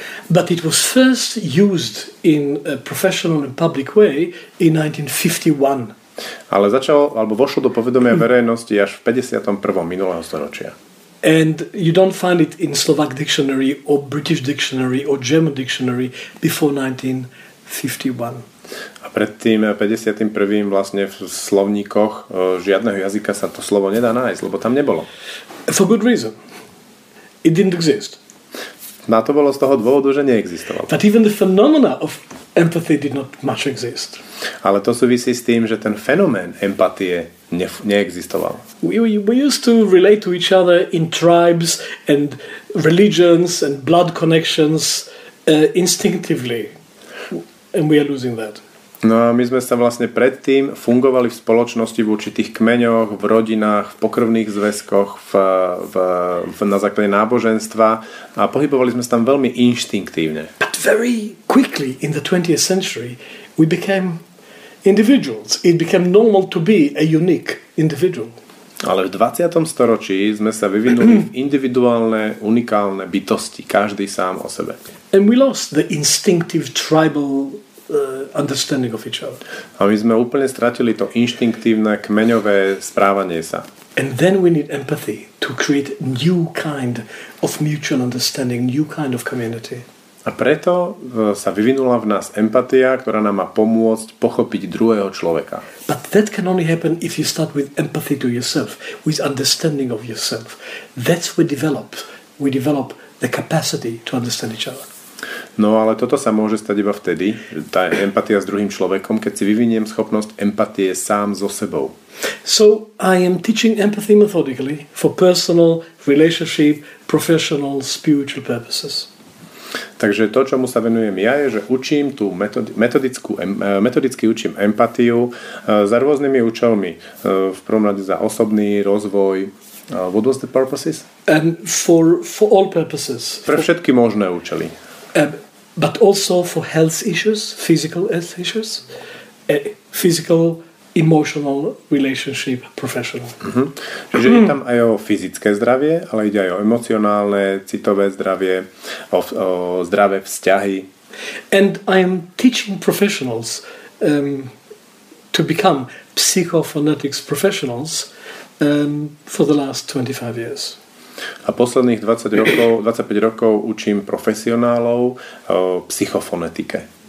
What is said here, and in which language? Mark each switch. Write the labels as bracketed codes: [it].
[en] But it was first used in a professional and public way in 1951. [sk] Ale vošlo do povedomia verejnosti až v 51. minulého storočia. [en] And you don't find it in Slovak dictionary or British dictionary or German dictionary before 1951. [sk] A pred tým 51. vlastne v slovníkoch žiadneho jazyka sa to slovo nedá nájsť, lebo tam nebolo. [en] For good reason. It didn't exist. [sk] A to bolo z toho dôvodu, že neexistovalo. [en] But even the phenomena of empathy did not much exist. [sk] Ale to súvisí s tým, že ten fenomén empatie neexistoval. [en] We used to relate to each other in tribes and religions and blood connections instinctively. And we are losing that. [sk] No a my sme sa vlastne predtým fungovali v spoločnosti v určitých kmeňoch, v rodinách, v pokrvných zväzkoch, na základe náboženstva a pohybovali sme sa tam veľmi inštinktívne. [en] But very quickly in the 20th century we became individuals. It became normal to be a unique individual. [sk] Ale v 20. storočí sme sa vyvinuli v individuálne, unikálne bytosti, každý sám o sebe. [en] And we lost the instinctive tribal understanding of each other. [sk] A my sme úplne stratili to inštinktívne, kmeňové správanie sa. [en] And then we need empathy to create new kind of mutual understanding, new kind of community. [sk] A preto sa vyvinula v nás empatia, ktorá nám má pomôcť pochopiť druhého človeka. [en] But that can only happen if you start with empathy to yourself, with understanding of yourself. That's we develop the capacity to understand each other. [sk] No ale toto sa môže stať iba vtedy, tá empatia s druhým človekom, keď si vyviniem schopnosť empatie sám so sebou. [en] So I am teaching empathy methodically for personal, relationship, professional, spiritual purposes. [sk] Takže to, čomu sa venujem ja, je, že učím tú metodicky učím empatiu za rôznymi účelmi. V prvom rade za osobný rozvoj. [en] What was the purposes? For all purposes. [sk] Pre všetky možné účely. [en] But also for health issues, physical health issues, physical, emotional, relationship, professional. [sk] Čiže je tam aj o fyzické zdravie, ale ide aj o emocionálne, citové zdravie, o zdravé vzťahy. [en] And I am teaching professionals to become psychophonetics professionals for the last 25 years. [sk] A posledných 25 rokov učím profesionálov o psychofonetike.